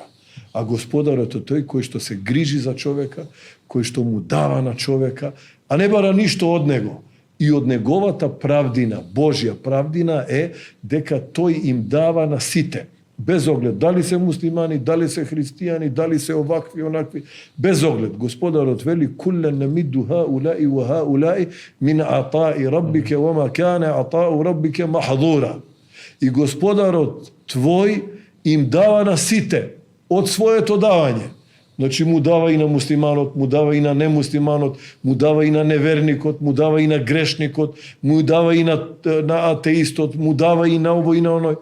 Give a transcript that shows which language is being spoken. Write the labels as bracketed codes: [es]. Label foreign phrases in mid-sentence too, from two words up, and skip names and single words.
[mk] А Господарот е тој кој што се грижи за човека, кој што му дава на човека, а не бара ништо од него. И од неговата правдина, Божја правдина е дека тој им дава на сите. Без оглед дали се муслимани, дали се христијани, дали се овакви, онакви, без оглед. Господарот вели: [ar] "كلا نمد هؤلاء وهؤلاء من عطاء ربك وما كان عطاء ربك محظورا." [mk] И Господарот твој им дава на сите од своето давање. Значи му дава и на муслиманот, му дава и на немуслиманот, му дава и на неверникот, му дава и на грешникот, му дава и на атеистот, му дава и на овој и на оној.